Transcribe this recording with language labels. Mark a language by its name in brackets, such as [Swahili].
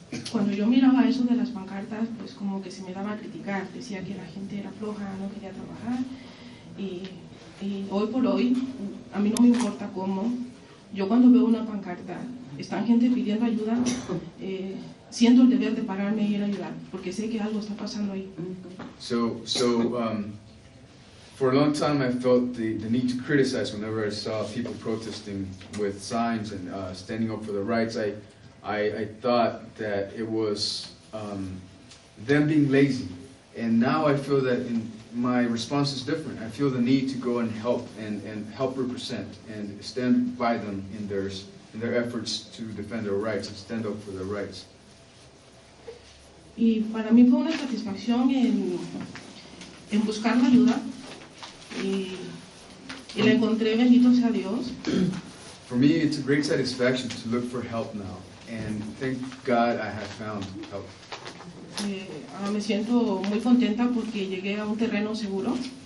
[Spanish] Cuando yo miraba eso de las pancartas, pues como que se me daba a criticar, decía que la gente era floja, no quería trabajar, y hoy por hoy, a mí no me importa cómo, yo cuando veo una pancarta, están gente pidiendo ayuda, siento el deber de pararme y ir a ayudar, porque sé que algo está pasando ahí. [English] For a long time I felt the need to criticize whenever I saw people protesting with signs and standing up for their rights. I thought that it was them being lazy, and now I feel that my response is different. I feel the need to go and help represent and stand by them in their efforts to defend their rights and stand up for their rights. [Spanish] Y para mí fue una satisfacción en buscar la ayuda y la encontré, bendito sea Dios. [English] For me, it's a great satisfaction to look for help now. And thank God I have found help. [Spanish] Me siento muy contenta porque llegué a un terreno seguro.